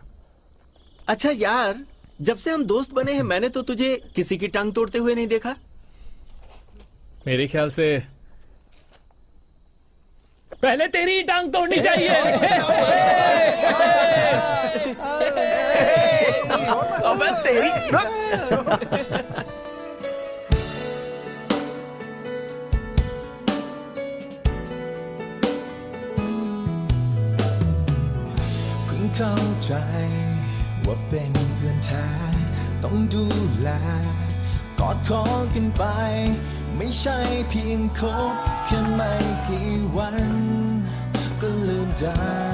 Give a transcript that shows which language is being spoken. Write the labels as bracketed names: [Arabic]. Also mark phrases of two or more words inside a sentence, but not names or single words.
[Hindi] अच्छा यार, जब से हम दोस्त बने हैं मैंने तो तुझे किसी की टांग तोड़ते हुए नहीं देखा। मेरे ख्याल से पहले तेरी ही टांग तोड़नी चाहिए। अबे तेरी रुक। [Thai] เพิ่งเข้าใจว่าเป็นเพื่อนแท้ต้องดูแลกอดคอกันไปไม่ใช่เพียงคบแค่ไม่กี่วันก็ลืมได้